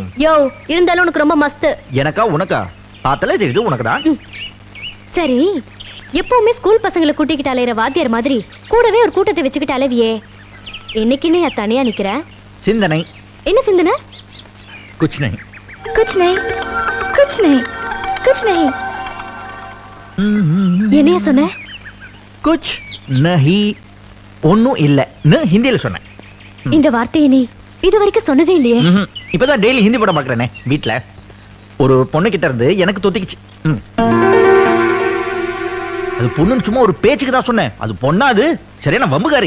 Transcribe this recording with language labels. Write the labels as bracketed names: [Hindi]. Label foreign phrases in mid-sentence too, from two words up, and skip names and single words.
[Tamil] யோ, இருந்தாலும் உனக்கு ரொம்ப மஸ்து. எனக்கா உனக்கா? பார்த்தாலே தெரியுது உனக்குதான். சரி, எப்பவுமே ஸ்கூல் பசங்களை கூட்டிக்கிட்டு அலையிற வாத்தியார் மாதிரி கூடவே ஒரு கூட்டத்தை வச்சுக்கிட்டு அலைவியே. என்னைக்குன்னு தனியா நிக்கிற? சிந்தனை. என்ன சிந்தனை? [Hindi] कुछ नहीं. कुछ नहीं, कुछ नहीं, कुछ नहीं. [Tamil] என்னையா சொன்ன? [Hindi] कुछ नहीं, [Tamil] ஒன்னும் இல்லன்னு ஹிந்தியில சொன்னேன். இந்த வார்த்தையை நீ இது வரைக்கும் சொன்னதே இல்லையே. இப்பதான் டெய்லி ஹிந்தி படம் பாக்குறேனே வீட்டுல. ஒரு பொண்ணு கிட்ட இருந்து எனக்கு தொத்திக்குச்சு. அது பொண்ணுன்னு சும்மா ஒரு பேச்சுக்கு தான் சொன்னேன். அது பொண்ணா அது சரியான வம்புகாரி.